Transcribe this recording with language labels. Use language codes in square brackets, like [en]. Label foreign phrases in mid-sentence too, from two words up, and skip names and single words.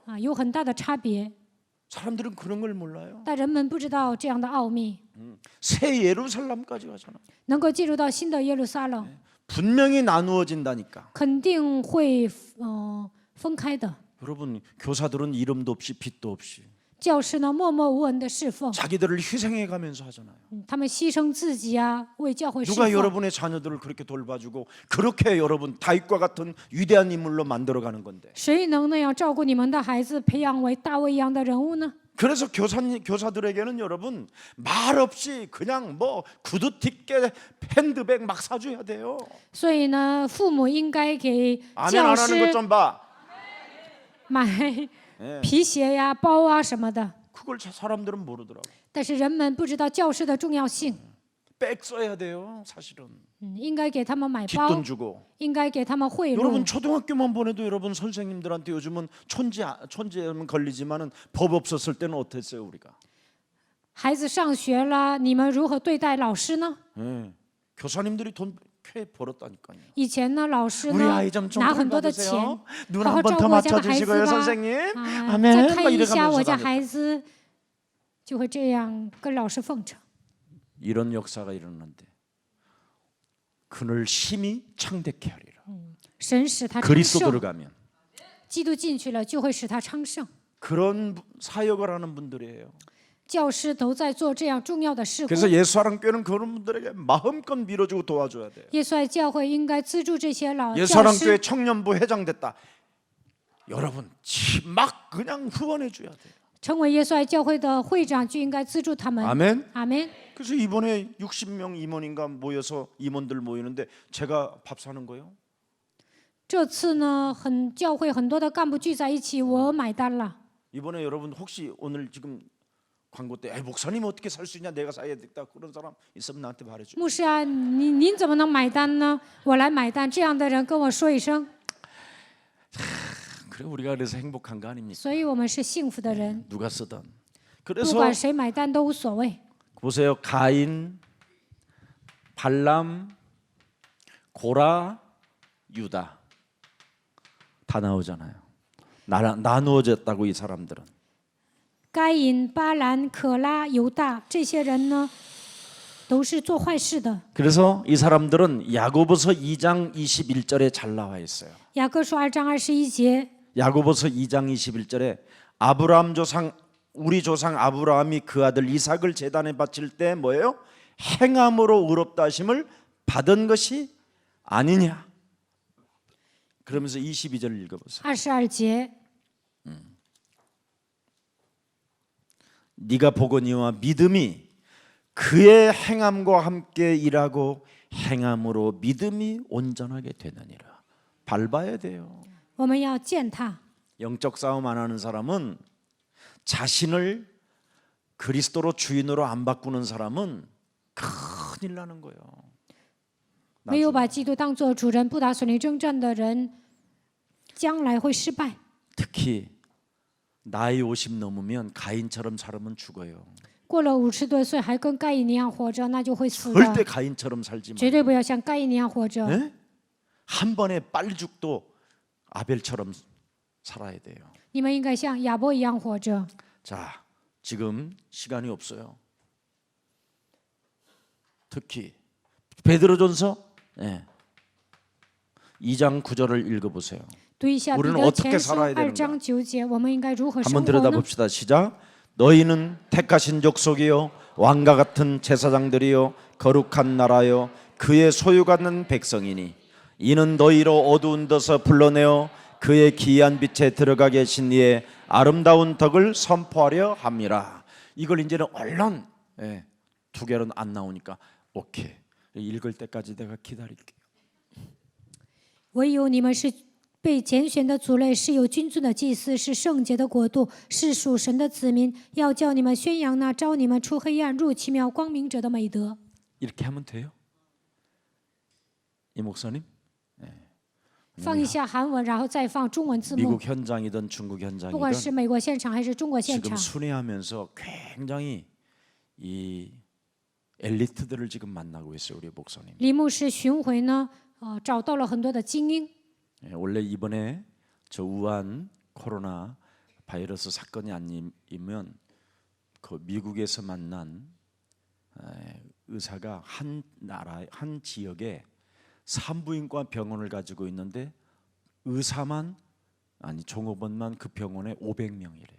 [zh] 有很大的差别。 [ko] 사람들은 그런 걸 몰라요. [zh] 但人们不知道这样的奥秘， [ko] 새 예루살렘까지 가잖아. [zh] 能够进入到新的耶路撒冷， [ko] 분명히 나누어진다니까. [zh] 肯定会分开的。 [ko] 여러분 교사들은 이름도 없이 빛도 없이 [zh] 教师呢，默默无闻的侍奉， [ko] 자기들을 희생해 가면서 하잖아요. [zh] 他们牺牲自己啊，为教会侍 [ko] 누가 [zh] 奉。 [ko] 여러분의 자녀들을 그렇게 돌봐주고 그렇게 여러분 다윗과 같은 위대한 인물로 만들어가는 건데. [zh] 谁能那样照顾你们的孩子，培养为大卫一样的人物呢？ [ko] 그래서 교사들에게는 여러분 말 없이 그냥 뭐 구두 틱게 핸드백 막 사줘야 돼요. [zh] 所以呢，父母应该给 [ko] 아멘 [zh] 教 [ko] 안 하는 것 [zh] 师 [ko] 좀 봐. [zh] 买 [ko] 예. [zh] 皮鞋呀、包啊什么的。 [ko] 그걸 사람들은 모르더라고. [zh] 但是人们不知道教师的重要性， [ko] 백 써야 돼요, 사실은. [zh] 应该给他们买包 [ko] 뒷돈 ， 주고. [zh] 应该给他们贿赂 [ko] 여러분 。 초등학교만 보내도 여러분 선생님들한테 요즘은 촌지에는 걸리지만은 법 없었을 때는 어땠어요 우리가? [zh] 孩子上学了，你们如何对待老师呢？ [ko] 예. 교사님들이 돈 꽤 벌었다니까요. [zh] 以前呢，老师 [ko] 우리 [zh] 呢 [ko] 아이 좀 [zh] 拿很多的钱， [ko] 받으세요. 눈 [zh] 好好 [ko] 한 번 [zh] 照 [ko] 더 [zh] 顾我家的孩子 [ko] 맞춰주시고요 [zh] 吧。 [ko] 선생님. [zh] 再 [ko] 아멘. [zh] 看 [ko] 막 [zh] 一下我 [ko] 이래가면서 [zh] 家 [ko] 다녔다. [zh] 孩子，就会这样跟老师奉承。 [ko] 이런 역사가 일어났는데 그를 심히 창대케 하리라. [zh] 神使他昌 [ko] 그리스도 [zh] 盛， [ko] 들어가면 [zh] 基督进去了，就会使他昌盛。 [ko] 그런 사역을 하는 분들이에요. [zh] 教师都在做这样重要的事工。 [ko] 그래서 예수사랑교회는 그런 분들에게 마음껏 밀어주고 도와줘야 돼요. [zh] 耶稣爱教会应该资助这些老教 [ko] 예수사랑교회 [zh] 师。 [ko] 청년부 회장 됐다. 여러분 막 그냥 후원해 줘야 돼요. [zh] 成为耶稣爱教会的会长就应该资助他们。 [ko] 아멘. [zh] 阿门。 [ko] 그래서 이번에 60명 임원인가 모여서 임원들 모이는데 제가 밥 사는 거예요. [zh] 这次呢，教会很多的干部聚在一起，我买单了。 [ko] 이번에 여러분 혹시 오늘 지금 광고 때 목사님 어떻게 살 수 있냐 내가 사야 되겠다 그런 사람 있으면 나한테 말해줘. [zh] 牧师啊，您怎么能买单呢？我来买单。这样的人跟我说一声。 [ko] 그래 우리가 그래서 행복한 거 아닙니까? [zh] 所以我们是幸福的人， [ko] 누가 쓰던. [zh] 不 [ko] 그래서 [zh] 管谁买单都无所谓。 [ko] 보세요. 가인, 발람, 고라, 유다 다 나오잖아요. 나누어졌다고 이 사람들은. [zh] 该隐、巴兰、可拉、犹大这些人呢，都是做坏事的。 [ko] 그래서 이 사람들은 야고보서 2장 21절에 잘 나와 있어요. [zh] 雅各书2章21节， [ko] 야고보서 2장 21절에 아브라함 조상 우리 조상 아브라함이 그 아들 이삭을 제단에 바칠 때 뭐예요? 행함으로 의롭다 하심을 받은 것이 아니냐. 그러면서 22절 읽어보세요. [zh] 22节， [ko] 네가 보거니와 믿음이 그의 행함과 함께 일하고 행함으로 믿음이 온전하게 되느니라. 밟아야 돼요. [zh] 我们要践踏。 [ko] 영적 싸움 안 하는 사람은 자신을 그리스도로 주인으로 안 바꾸는 사람은 큰일 나는 거예요. [zh] 没有把基督当作主人，不打属灵征战的人，将来会失败。 [ko] 특히 나이 50 넘으면 가인처럼 살면 죽어요. [zh] 过了50多岁还跟该隐一样活着，那就会死 [ko] 절대 [zh] 的。 [ko] 가인처럼 살지 마. [zh] 绝对不要像该隐一样活着。 [ko] 네? 한 번에 빨죽도 아벨처럼 살아야 돼요. [zh] 你们应该像亚伯一样活着。 [ko] 자, 지금 시간이 없어요. 특히 베드로전서 2장 9절을 읽어보세요. [zh] 读一下彼 [ko] 우리는 [zh] 得 [ko] 어떻게 [zh] 前书 [ko] 살아야 [zh] 2 [ko] 되는가? [zh] 章9节，我们应该如何生 [ko] 한번 [zh] 活呢？ [ko] 들여다봅시다. 시작. 너희는 택하신 족속이요 왕과 같은 제사장들이요 거룩한 나라요 그의 소유받는 백성이니 이는 너희로 어두운 데서 불러내어 그의 기이한 빛에 들어가게 하신 이의 아름다운 덕을 선포하려 함이라. 이걸 이제는 얼른 두 개는 안 나오니까 오케이. 읽을 때까지 내가 기다릴게요. [zh] 唯有你们是被拣选的族类，是有君尊的祭司，是圣洁的国度，是属神的子民，要叫你们宣扬那招你们出黑暗入奇妙光明者的美德。 [ko] 이렇게 하면 돼요? 이 목사님? [zh] 放一下韩文，然后再放中文字幕。 [ko] 미국 현장이든 중국 [zh] 不管是 [ko] 현장이든 [zh] 美国现场还是中国现 [ko] 지금 [zh] 场， [ko] 순회하면서 굉장히 이 엘리트들을 지금 만나고 있어요, 우리 목사님. [zh] 李牧师巡回呢，找到了很多的精英。 [ko] 원래 이번에 저 우한 코로나 바이러스 사건이 아니면 그 미국에서 만난 의사가 한 나라 한 지역에 산부인과 병원을 가지고 있는데 의사만 아니 종업원만 그 병원에 500명이래요.